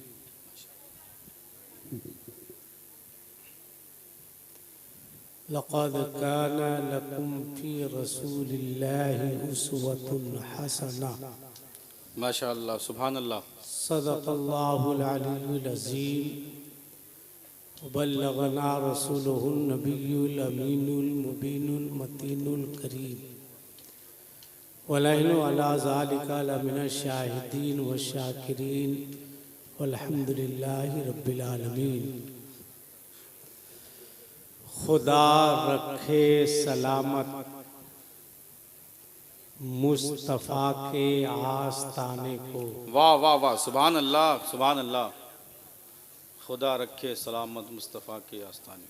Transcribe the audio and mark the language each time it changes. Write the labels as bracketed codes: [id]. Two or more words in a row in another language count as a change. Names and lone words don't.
[ar] لقد كان لكم في رسول الله أسوة حسنة. ما شاء الله، سبحان الله. صدق الله العلي العظيم. بلغنا رسوله النبي الأمين المبين المتين الكريم. ونحن على ذلك لمن الشاهدين والشاكرين والحمد لله رب العالمين. [ur] خدا رکھے سلامت مصطفیٰ کے آستانے کو. واہ واہ واہ, [ar] سبحان الله، سبحان الله. [ur] خدا رکھے سلامت مصطفیٰ کے آستانے.